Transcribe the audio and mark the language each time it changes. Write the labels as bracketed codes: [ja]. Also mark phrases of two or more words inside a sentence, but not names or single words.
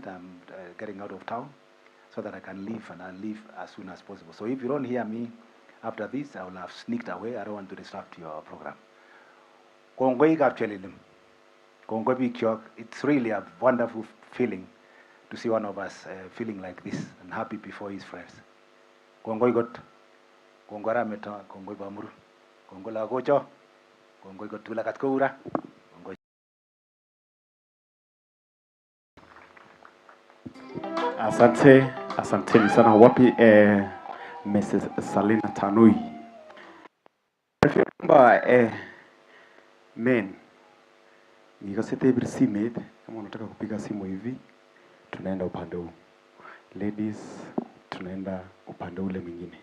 [en] I'm getting out of town so that I can leave, and I'll leave as soon as possible. So if you don't hear me after this, I will have sneaked away. I don't want to disrupt your program. It's really a wonderful feeling to see one of us feeling like this and happy before his friends. [kln] Kongoi got, kongora Metto, kongoi Bamuru, kongola gocho, kongoi got tula katkoura, kongoi. [sw] Asante sana. Wapi Mrs. Salina Tanui. Kwamba men nikasete hivi simu, kama unataka kupiga simu hivi tunaenda upande huu, ladies tunaenda upande ule mwingine.